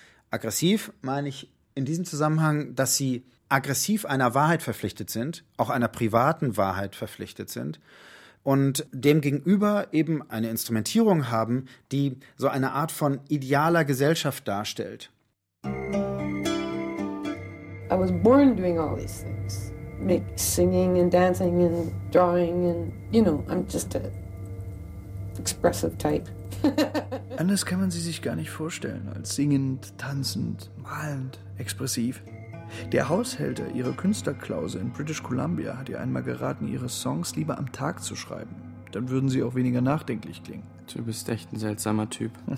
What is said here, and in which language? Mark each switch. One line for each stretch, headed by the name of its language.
German: Aggressiv meine ich in diesem Zusammenhang, dass sie aggressiv einer Wahrheit verpflichtet sind, auch einer privaten Wahrheit verpflichtet sind und demgegenüber eben eine Instrumentierung haben, die so eine Art von idealer Gesellschaft darstellt.
English: I was born doing all these things, like singing and dancing and drawing and, you know, I'm just a expressive type.
German: Anders kann man sie sich gar nicht vorstellen als singend, tanzend, malend, expressiv. Der Haushälter ihrer Künstlerklause in British Columbia hat ihr einmal geraten, ihre Songs lieber am Tag zu schreiben. Dann würden sie auch weniger nachdenklich klingen. Du bist echt ein seltsamer Typ.